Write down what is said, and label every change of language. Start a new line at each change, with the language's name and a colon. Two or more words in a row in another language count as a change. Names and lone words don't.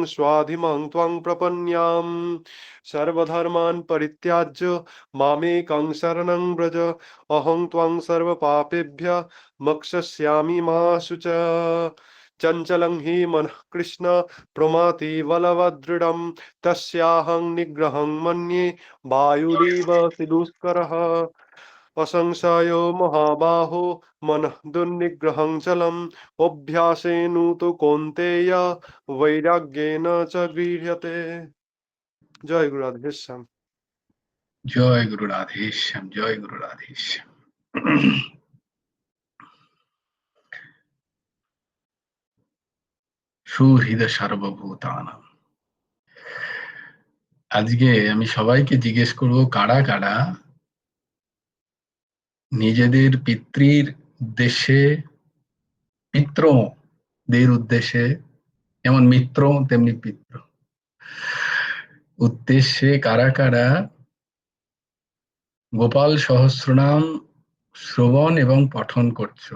Sanskrit: स्वाधिमं त्वं प्रपन्याम् सर्वधर्मान् परित्याज्य मामेकं शरणं व्रज अहं त्वं सर्वपापेभ्यः मोक्षयिष्यामि मा शुच चञ्चलं हि मनः कृष्ण प्रमाथि बलवदृढं तस्याहं निग्रहं मन्ये वायुरिव दुष्करः असंशयो महाबाहो मनः दुर्निग्रहं चलम् अभ्यासेनु तु कौन्तेय वैराग्येन च गृह्यते।
Bangla: জয় গুরু রাধেশ্যাম। জয় গুরু রাধেশ্যাম, জয় গুরু রাধেশ্যাম।
Sanskrit: সুহৃদ সর্বভূতানাম।
Bangla: আজকে আমি সবাইকে জিজ্ঞেস করব, কারা কারা নিজেদের পিতৃর উদ্দেশ্যে, পিতৃদের উদ্দেশ্যে, যেমন মিত্র তেমনি পিতৃ, উদ্দেশ্যে কারা কারা গোপাল সহস্রনাম শ্রবণ এবং পঠন করছো?